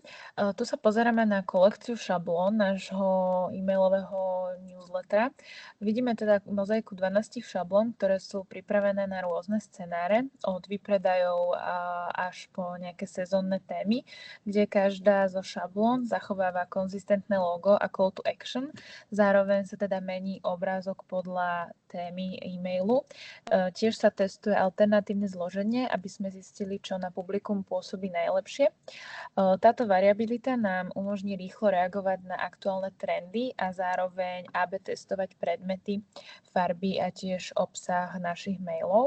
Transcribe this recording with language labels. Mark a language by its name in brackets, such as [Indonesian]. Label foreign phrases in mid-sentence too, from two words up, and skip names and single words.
[Slovak] Tu sa pozeráme na kolekciu šablón nášho e-mailového newslettera. Vidíme teda mozaiku 12 šablón, ktoré sú pripravené na rôzne scenáre, od výpredajov až po nejaké sezónne témy, kde každá zo šablón zachováva konzistentné logo a [English] call to action. [Slovak] Zároveň sa teda mení obrázok podľa témy e-mailu. Tiež sa testuje alternatívne zloženie, aby sme zistili, čo na publikum pôsobí najlepšie. Táto variabilita nám umožní rýchlo reagovať na aktuálne trendy a zároveň AB testovať predmety, farby a tiež obsah našich mailov.